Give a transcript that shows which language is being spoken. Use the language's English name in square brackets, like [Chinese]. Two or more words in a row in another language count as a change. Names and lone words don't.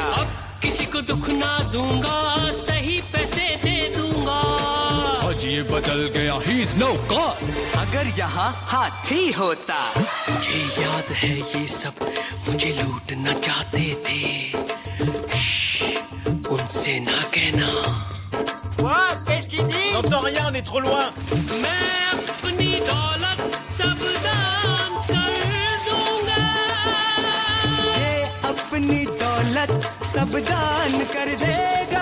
[Hindi] अब किसी को दुख ना दूंगा सही पैसे दे दूंगा आज ये बदल गया [English] he is no god [Hindi] अगर यहाँ हाथी होता मुझे याद है ये सब मुझे लूटना चाहते थे उनसे ना कहना [French] Qu'est-ce qu'il dit? On n'entend rien, on est trop loin. [Hindi] मैं अपनी दौलत सब दान कर दूंगा ये अपनी दौलत दौलत सब दान कर देगा।